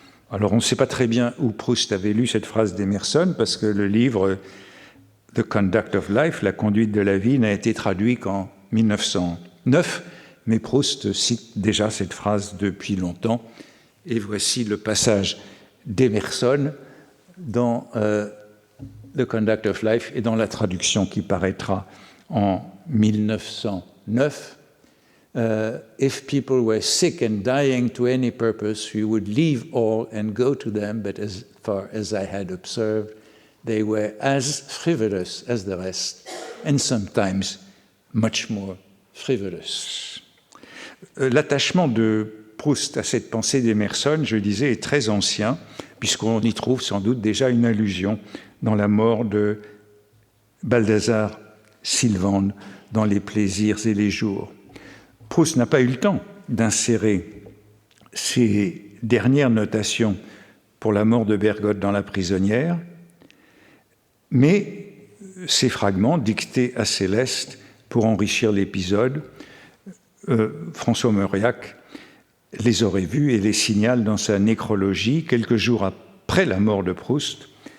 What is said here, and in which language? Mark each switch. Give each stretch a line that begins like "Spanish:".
French: Alors on ne sait pas très bien où Proust avait lu cette phrase d'Emerson, parce que le livre The Conduct of Life, La conduite de la vie, n'a été traduit qu'en 1909, mais Proust cite déjà cette phrase depuis longtemps. Et voici le passage d'Emerson dans The Conduct of Life et dans la traduction qui paraîtra en 1909.
English: If people were sick and dying to any purpose, we would leave all and go to them, but as far as I had observed, they were as frivolous as the rest, and sometimes much more frivolous.
French: L'attachement de Proust à cette pensée d'Emerson, je disais, est très ancien, puisqu'on y trouve sans doute déjà une allusion dans la mort de Balthazar Sylvande dans Les plaisirs et les jours. Proust n'a pas eu le temps d'insérer ses dernières notations pour la mort de Bergotte dans La prisonnière, mais ces fragments dictés à Céleste pour enrichir l'épisode, François Mauriac les aurait vus et les signale dans sa nécrologie, quelques jours après la mort de Proust.